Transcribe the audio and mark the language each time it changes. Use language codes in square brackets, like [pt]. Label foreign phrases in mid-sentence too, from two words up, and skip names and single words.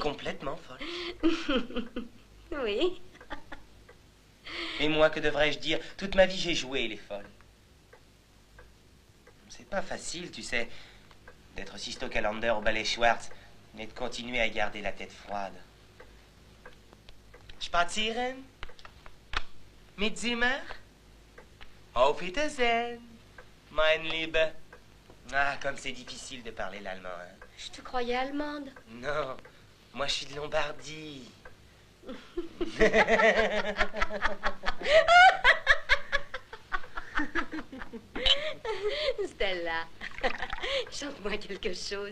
[fr] Complètement folle. Oui. Et moi, que devrais-je dire? Toute ma vie, j'ai joué les folles. C'est pas facile, tu sais, d'être Sisto Calander au ballet Schwartz, mais de continuer à garder la tête froide. [de] Spazieren? Mit Zimmer? Auf Wiedersehen, mein Liebe. [fr] Ah, comme c'est difficile de parler l'allemand, hein. Je te croyais allemande. Non, moi je suis de Lombardie. Stella, chante-moi quelque chose.